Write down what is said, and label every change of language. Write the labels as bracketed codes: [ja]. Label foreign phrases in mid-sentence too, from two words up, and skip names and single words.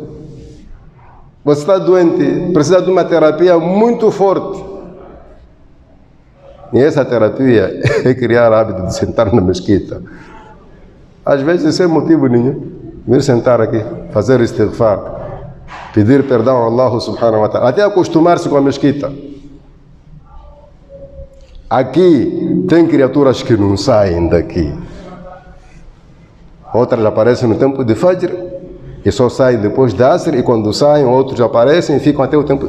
[pt] Você está doente, precisa de uma terapia muito forte. E essa terapia é criar hábito de sentar na mesquita. Às vezes sem motivo nenhum. Vir sentar aqui, fazer istighfar, pedir perdão a Allah [ar] سبحانه وتعالى, [pt] até acostumar-se com a mesquita. Aqui tem criaturas que não saem daqui. Outras aparecem no tempo de Fajr e só saem depois da Asr, e quando saem outros aparecem e ficam até o tempo.